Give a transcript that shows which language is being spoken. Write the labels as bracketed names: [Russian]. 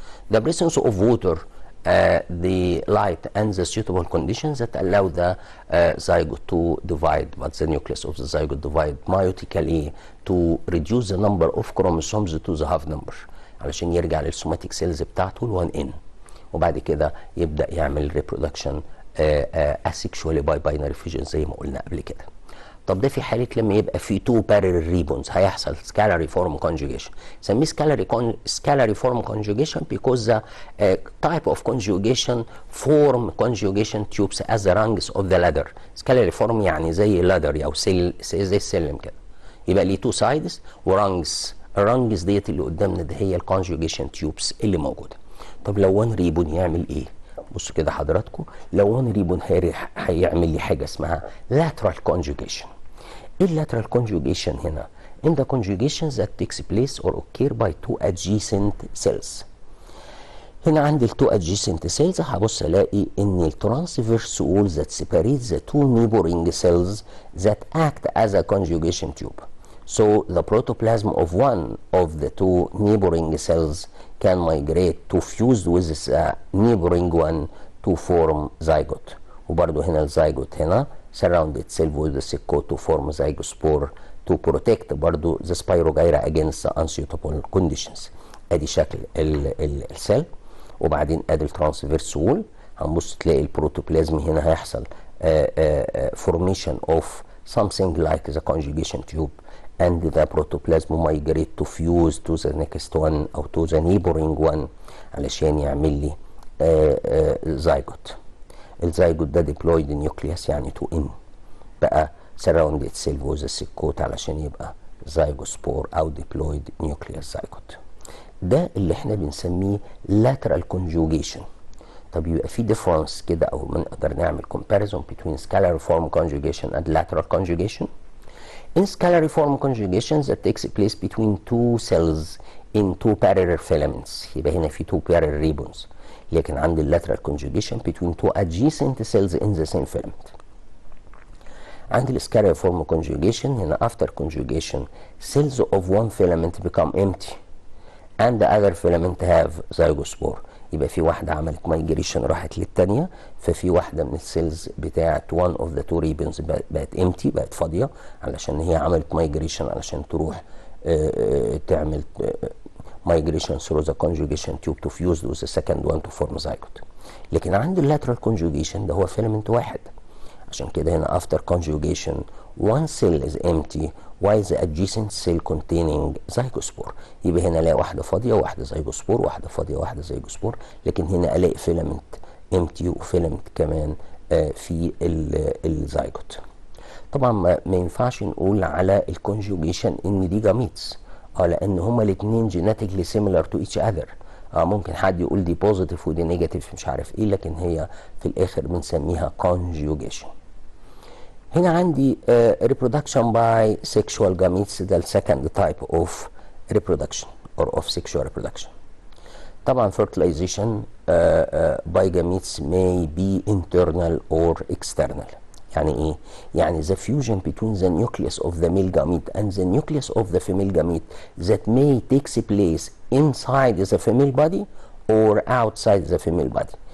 [English] The presence of water, the light, and the suitable conditions that allow the zygote to divide, but the nucleus of the zygote divide meiotically to reduce the number of chromosomes to the half number [Arabic] علشان يرجع للسوماتيك سيلز بتاعته ال 1n، وبعد كده يبدأ يعمل reproduction asexually by binary fission زي ما قلنا قبل كده. طب ده في حالة لما يبقى في [English] two parallel ribbons [Arabic] هيحصل scalary form conjugation. سميه [English] scalary form conjugation because the type of conjugation form conjugation tubes as the rungs of the ladder. [Arabic] scalary form يعني زي ladder أو زي السلم كده. يبقى ليه [English] two sides [Arabic] ورانجز. الرانجز ديت اللي قدامنا ده هي الكونجوجيشن تيوبس اللي موجودة. طب لو وان ريبون يعمل ايه؟ بصوا كده حضراتكم، لو وان ريبون هيعمل لي حاجة اسمها [English] lateral conjugation. [Arabic] ايه اللاترال conjugation هنا؟ [English] in the conjugations that takes place or occur by two adjacent cells. [Arabic] هنا عندي التو [English] adjacent cells [Arabic] هبص الاقي ان الترانسفيرس [English] wall that separates the two neighboring cells that act as a conjugation tube. So the protoplasm of one of the two neighboring cells can migrate to fuse with the neighboring one to form zygote. [Arabic] وبرضه هنا الزيجوت هنا [English] surround itself with the thick coat to form zygospore to protect برضه the spirogyra against the unsuitable conditions. [Arabic] ادي شكل السيل، وبعدين ادي الترانسفيرس وول. هنبص تلاقي البروتوبلازم هنا هيحصل [English] formation of something like the conjugation tube, and the protoplasm migrate to fuse to the next one أو to the neighboring one [Arabic] علشان يعمل لي زيجوت. الزيجوت ده diploid nucleus يعني 2n بقى [English] surround itself with a cyst [Arabic] علشان يبقى زيجوسبور او diploid nucleus zygote. ده اللي احنا بنسميه lateral conjugation. طب يبقى في difference كده او نقدر نعمل [English] comparison between scalariform conjugation and lateral conjugation. In scalariform conjugation that takes place between two cells in two parallel filaments [Arabic] يبقى هنا في [English] two parallel ribbons. [Arabic] لكن عند [English] lateral conjugation between two adjacent cells in the same filament. [Arabic] عند السكالاريفورم conjugation هنا [English] after conjugation cells of one filament become empty and the other filament have zygospore. [Arabic] يبقى في واحدة عملت migration راحت للتانية، ففي واحدة من السيلز بتاعت [English] one of the two ribbons [Arabic] بقت empty بقت فاضية علشان هي عملت migration علشان تروح تعمل migration through the conjugation tube [English] to fuse with the second one to form zygote. [Arabic] لكن عند [English] lateral conjugation [Arabic] ده هو [English] filament واحد، [Arabic] عشان كده هنا [English] after conjugation one cell is empty while the adjacent cell containing zygospore. [Arabic] يبقى هنا الاقي واحده فاضيه وواحده زيجوسبور، واحده فاضيه وواحده زيجوسبور، لكن هنا الاقي فيلامنت empty وفيلامنت كمان في الزيجوت. طبعا ما ينفعش نقول على الكونجوجيشن ان دي جاميتس لان هما الاثنين [English] Genetically similar to each other. [Arabic] ممكن حد يقول دي بوزيتيف ودي نيجاتيف مش عارف ايه، لكن هي في الاخر بنسميها conjugation. هنا عندي [English] reproduction by sexual gametes [Arabic] ده السكند تايب اوف [English] reproduction or of sexual reproduction. طبعا fertilization by gametes may be internal or external. [Arabic] يعني ايه؟ يعني [English] the fusion between the nucleus of the male gamete and the nucleus of the female gamete that may takes place inside the female body or outside the female body.